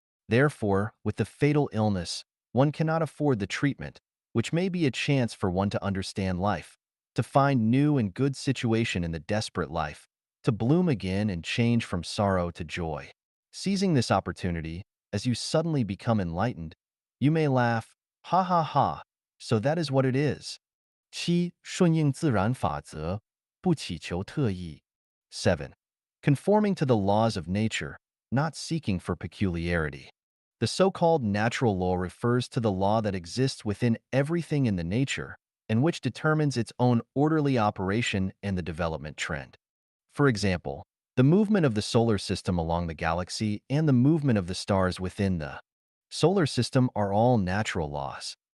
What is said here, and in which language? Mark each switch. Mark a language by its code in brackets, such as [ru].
[en] Therefore, with the fatal illness, one cannot afford the treatment, which may be a chance for one to understand life, to find new and good situation in the desperate life, to bloom again and change from sorrow to joy. Seizing this opportunity, as you suddenly become enlightened. You may laugh, ha ha ha, so that is what it is. [zh] 七，顺应自然法则，不祈求特异。 [en] 7. Conforming to the laws of nature, not seeking for peculiarity. The so-called natural law refers to the law that exists within everything in the nature and which determines its own orderly operation and the development trend. For example, the movement of the solar system along the galaxy and the movement of the stars within the solar system are all natural laws.